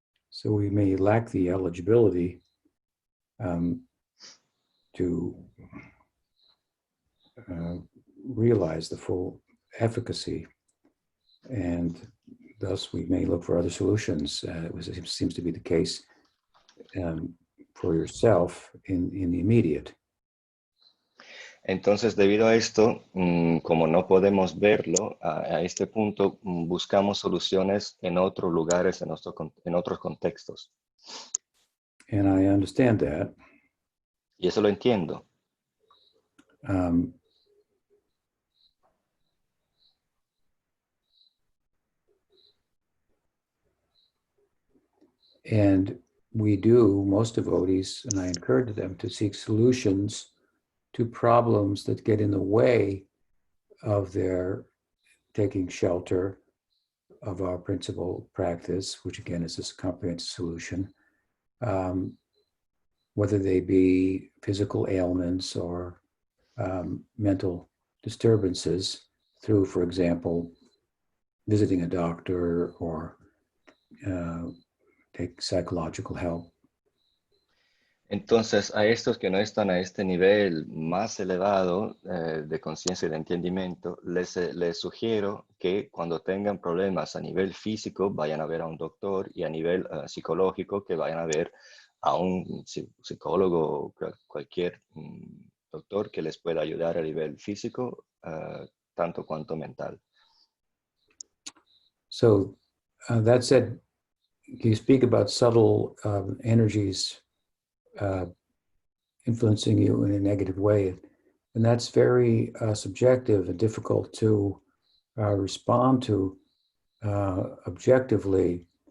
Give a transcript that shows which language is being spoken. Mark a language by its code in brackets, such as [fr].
[en] So we may lack the eligibility to realize the full efficacy, and thus we may look for other solutions. It seems to be the case for yourself in the immediate. [es] Entonces, debido a esto, como no podemos verlo, a este punto buscamos soluciones en otros lugares, en otros contextos. [en] And I understand that. [es] Y eso lo entiendo. [en] And we do, most devotees, and I encourage them to seek solutions to problems that get in the way of their taking shelter of our principal practice, which again is this comprehensive solution, whether they be physical ailments or mental disturbances through, for example, visiting a doctor or take psychological help. [es] Entonces, a estos que no están a este nivel más elevado de conciencia y de entendimiento, les sugiero que cuando tengan problemas a nivel físico, vayan a ver a un doctor, y a nivel psicológico, que vayan a ver a un psicólogo o cualquier doctor que les pueda ayudar a nivel físico, tanto cuanto mental. [en] So that said, you speak about subtle energies influencing you in a negative way, and that's very subjective and difficult to respond to objectively.